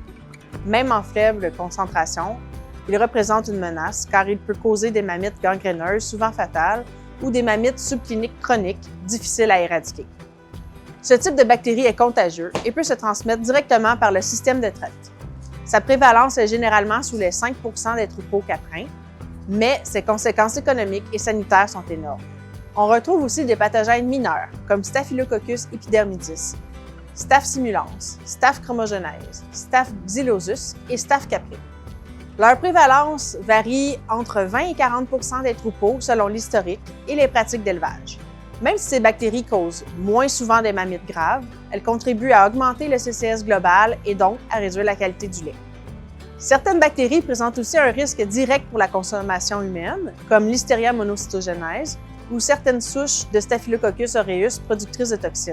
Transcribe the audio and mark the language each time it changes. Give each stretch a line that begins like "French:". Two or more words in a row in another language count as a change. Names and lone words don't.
French: Même en faible concentration, il représente une menace car il peut causer des mammites gangréneuses, souvent fatales, ou des mammites subcliniques chroniques, difficiles à éradiquer. Ce type de bactérie est contagieux et peut se transmettre directement par le système de traite. Sa prévalence est généralement sous les 5 % des troupeaux caprins, mais ses conséquences économiques et sanitaires sont énormes. On retrouve aussi des pathogènes mineurs, comme Staphylococcus epidermidis, Staph simulans, Staph chromogenèse, Staph xylosus et Staph capri. Leur prévalence varie entre 20 et 40 % des troupeaux selon l'historique et les pratiques d'élevage. Même si ces bactéries causent moins souvent des mammites graves, elles contribuent à augmenter le CCS global et donc à réduire la qualité du lait. Certaines bactéries présentent aussi un risque direct pour la consommation humaine, comme Listeria monocytogenes ou certaines souches de Staphylococcus aureus productrices de toxines.